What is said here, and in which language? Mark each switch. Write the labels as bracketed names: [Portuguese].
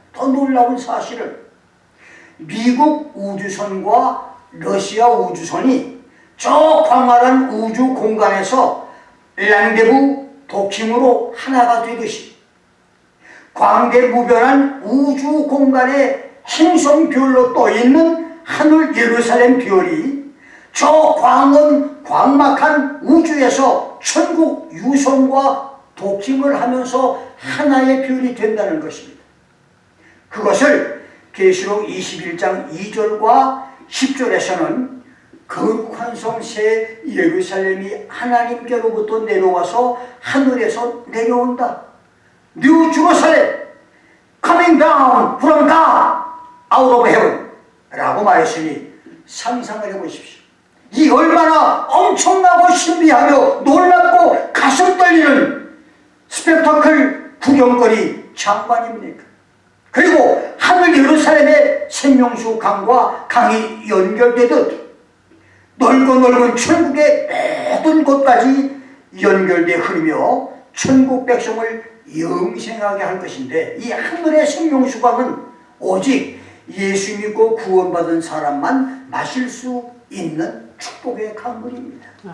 [Korean] 더 놀라운 사실은 미국 우주선과 러시아 우주선이 저 광활한 우주 공간에서 랑데부 도킹으로 하나가 되듯이 광대무변한 우주 공간에 행성별로 떠있는 하늘 예루살렘 별이 저 광막한 우주에서 천국 유성과 도킹을 하면서 하나의 별이 된다는 것입니다. 그것을 계시록 21장 2절과 10절에서는 거룩한 성 새 예루살렘이 하나님께로부터 내려와서 하늘에서 내려온다. [English] New Jerusalem coming down from God out of heaven [Korean] 라고 말했으니 상상을 해보십시오. 이 얼마나 엄청나고 신비하며 놀랍고 가슴 떨리는 스펙터클 구경거리 장관입니까? 그리고 하늘 예루살렘의 생명수 강과 강이 연결되듯 넓은 천국의 모든 곳까지 연결돼 흐르며 천국 백성을 영생하게 할 것인데 이 하늘의 생명수강은 오직 예수 믿고 구원받은 사람만 마실 수 있는 축복의 강물입니다.